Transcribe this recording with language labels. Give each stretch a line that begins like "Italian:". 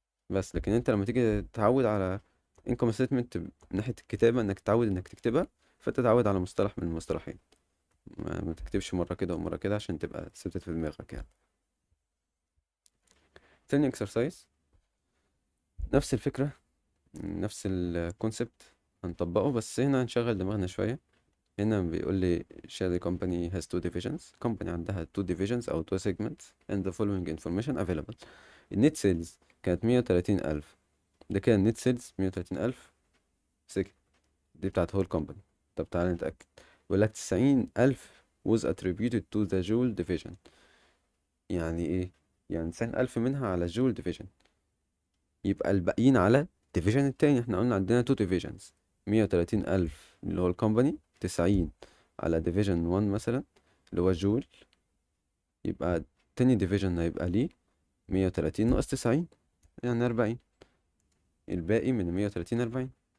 Arabic: بس لكن انت لما تيجي تتعود على income statement من ناحية الكتابة، انك تتعود انك تكتبها، فتتعود على مصطلح من المصطلحين، ما تكتبش مرة كده ومرة كده عشان تبقى ثبتت في دماغك يعني. تاني exercise نفس الفكرة، نفس الكونسبت هنطبقه، بس هنا هنشغل دماغنا شوية. هنا بيقول لي
English: share the company has two divisions. company
Arabic: عندها
English: two divisions أو two segments and the following information available.
Arabic: النت سيلز كانت 130,000، ده كده النت سيلز 130,000 سكت، دي بتاعت هول كومباني. طب تعالى نتأكد. بيقول لك
English: 90,000 was attributed to the Joule division.
Arabic: يعني ايه؟ يعني 90,000 منها على جول division، يبقى الباقيين على division التاني. احنا قلنا عندنا
English: two divisions،
Arabic: 130,000 اللي هو الكومباني، 90 على division 1 مثلا اللي هو جول، يبقى تاني division هيبقى ليه 130 ناقص 90 يعني 40، الباقي من 130 40.